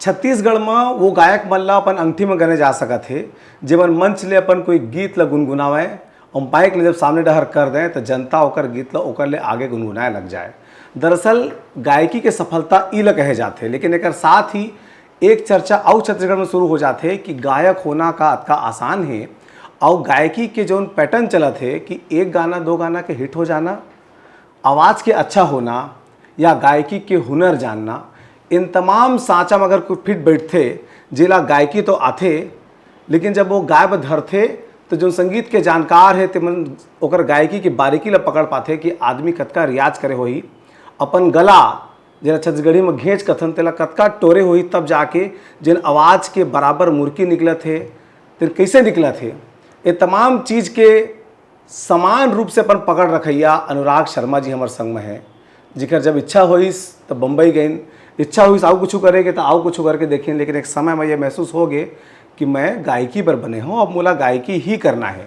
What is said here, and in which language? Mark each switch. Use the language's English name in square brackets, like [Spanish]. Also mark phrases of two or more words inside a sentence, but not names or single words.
[Chhattisgarhi] छत्तीसगढ़ में वो गायक मन ला अपन अंगठी में गने जा सकत हे जेमन मंच ले अपन कोई गीत ला गुनगुनावे और माइक ले जब सामने डहर कर दें तो जनता ओकर गीत ला ओकर ले आगे गुनगुनाए लग जाए। दरअसल गायकी के सफलता ई ला कहे जाते, लेकिन एक साथ ही एक चर्चा और छत्तीसगढ़ में शुरू हो जाते कि गायक होना का अतका आसान है और गायकी के जो पैटर्न चलत है कि एक गाना दो गाना के हिट हो जाना, आवाज़ के अच्छा होना या गायकी के हुनर जानना, इन तमाम सांचा में अगर कुछ फिट बैठते जिला गायकी तो आथे, लेकिन जब वो गाय पर धरते तो जो संगीत के जानकार है तिमन ओकर गायकी की बारीकी ला पकड़ पाते कि आदमी कतका रियाज करे होई, अपन गला जरा छत्तीसगढ़ी में घेंच कथन तेला कतका टोरे होई, तब जाके जिन आवाज़ के बराबर मुर्की निकलत है तो कैसे निकलत है। ये तमाम चीज़ के समान रूप से अपन पकड़ रखैया अनुराग शर्मा जी हमारे संग में है, जिकर जब इच्छा हुई तो बम्बई गई, इच्छा हुई आउ कुछ करेंगे तो आउ कुछ करके देखें, लेकिन एक समय में ये महसूस हो गए कि मैं गायकी पर बने हूँ, अब मोला गायकी ही करना है।